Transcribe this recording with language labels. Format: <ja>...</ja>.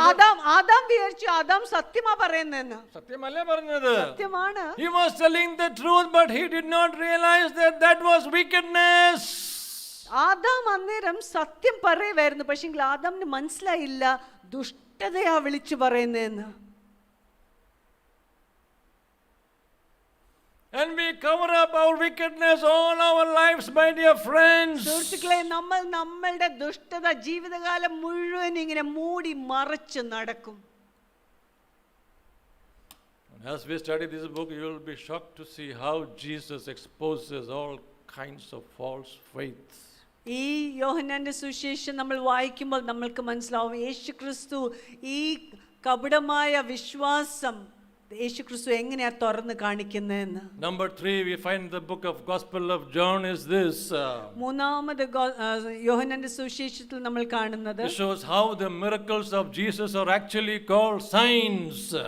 <ml>Adam വിചാരിച്ചു Adam സത്യമാ പറയുന്നതെന്ന്. സത്യമല്ലേ പറഞ്ഞത്? സത്യമാണ്.</ml> <en>He was telling the truth, but he did not realize that that was wickedness.</en> <ml>Adam അന്നേരം സത്യം പറയുമായിരുന്നു, പക്ഷെ ആദാമിന് മനസ്സിലായില്ല ദുഷ്ടതയാ വിളിച്ചു പറയുന്നതെന്ന്.</ml> <en>And we cover up our wickedness all our lives, my dear friends.</en> <ml>സുഹൃത്തുക്കളെ, നമ്മൾ നമ്മളുടെ ദുഷ്ടത ജീവിതകാലം മുഴുവൻ ഇങ്ങനെ മൂടി മറച്ച് നടക്കും.</ml> <en>As we study this book, you will be shocked to see how Jesus exposes all kinds of false faiths.</en> <ml>ഈ യോഹന്നാന്റെ സുവിശേഷം നമ്മൾ വായിക്കുമ്പോൾ നമ്മൾക്ക് മനസ്സിലാവും യേശുക്രിസ്തു ഈ കപടമായ വിശ്വാസം യേശുക്രിസ്തു എങ്ങനെയാ തുറന്ന് കാണിക്കുന്നതെന്ന്.</ml> <en>Number 3, we find the book of Gospel of John is this.</en> <ml>മൂന്നാമത് യോഹന്നാന്റെ സുവിശേഷത്തിൽ നമ്മൾ കാണുന്നത്</ml> <en>It shows how the miracles of Jesus are actually called signs.</en>